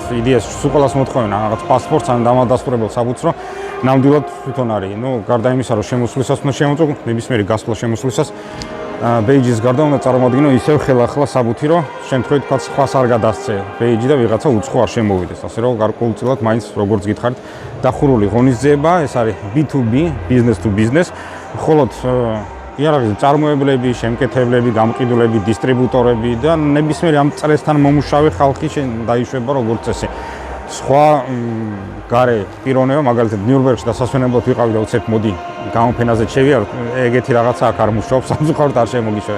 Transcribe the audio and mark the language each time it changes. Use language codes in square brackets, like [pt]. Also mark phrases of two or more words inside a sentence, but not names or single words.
[ka] იდეას სულ ყველას მოთხოვენ რაღაც პასპორტს ან დამადასტურებელ საბუთს, რომ ნამდვილად თვითონ არის. გარდა იმისა, რომ შემოსვლისას უნდა შემოწო, ნებისმიერი გასვლა შემოსვლისას პეიჯის გარდა უნდა წარმოადგინო ისევ ხელახლა საბუთი, რომ შემთხვევით თქვა სხვას არ გადასცე პეიჯი და ვიღაცა უცხო არ შემოვიდეს. ასე რომ გარკვეულწილად მაინც როგორც გითხარით, დახურული ღონისძიება, ეს არის B2B, [en] business to business, [ka] ხოლოდ იარაღის მწარმოებლები, შემკეთებლები, გამყიდულები, დისტრიბუტორები და ნებისმიერი ამ წრესთან მომუშავე ხალხი დაიშვება როგორც წესი. სხვა გარე პიროვნება, მაგალითად ნიურნბერგში დასასვენებლად ვიყავი და უცებ მოდი გამოფენაზე შევიაროთ, ეგეთი რაღაცა აქ არ მუშაობს, სამწუხაროდ არ შემოგიშვებენ.